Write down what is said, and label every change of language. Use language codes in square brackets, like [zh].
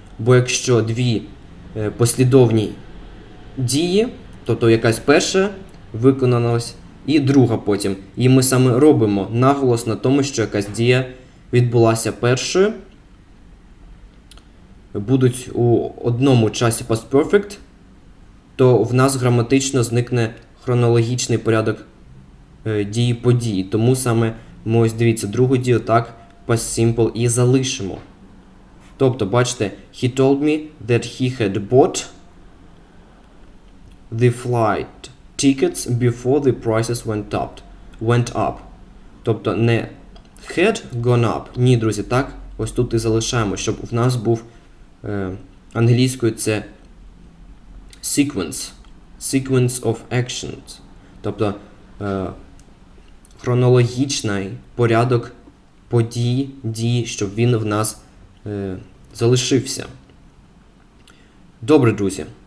[uk] Бо якщо дві послідовні дії, тобто якась перша виконалась і друга потім, і ми саме робимо наголос на тому, що якась дія відбулася першою, будуть у одному часі past perfect, то в нас граматично зникне хронологічний порядок дії події. Тому саме ми ось дивіться другу дію так past simple і залишимо. Тобто, бачите, [en] he told me that he had bought the flight tickets before the prices went up. [uk] Тобто не [en] had gone up. [uk] Ні, друзі, так, ось тут і залишаємо, щоб в нас був англійською це sequence of actions. Тобто хронологічний порядок подій, дій, щоб він в нас залишився. Добре, друзі.